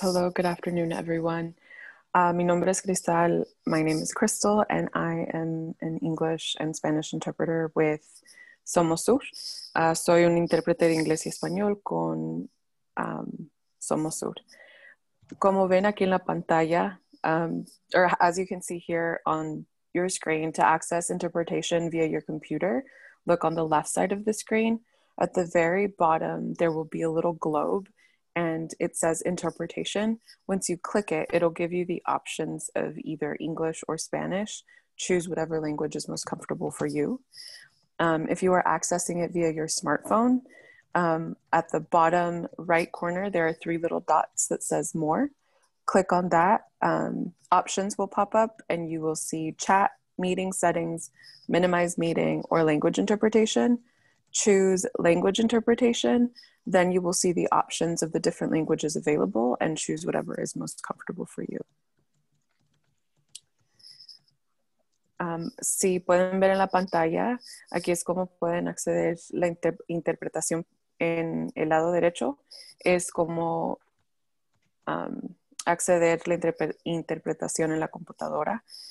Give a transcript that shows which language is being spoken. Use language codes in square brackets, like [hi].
[en] Hello, good afternoon, everyone. [es] Mi nombre es Cristal. [en] My name is Crystal, and I am an English and Spanish interpreter with Somos Sur. [es] Soy un intérprete de inglés y español con Somos Sur. Como ven aquí en la pantalla, [en] or as you can see here on your screen, to access interpretation via your computer, look on the left side of the screen. At the very bottom, there will be a little globe and it says interpretation. Once you click it, it'll give you the options of either English or Spanish. Choose whatever language is most comfortable for you. If you are accessing it via your smartphone, at the bottom right corner, there are three little dots that says more. Click on that. Options will pop up and you will see chat, meeting settings, minimize meeting, or language interpretation. Choose language interpretation. Then you will see the options of the different languages available and choose whatever is most comfortable for you. [es] Si pueden ver en la pantalla, aquí es como pueden acceder la interpretación en el lado derecho. Es como acceder la interpretación en la computadora.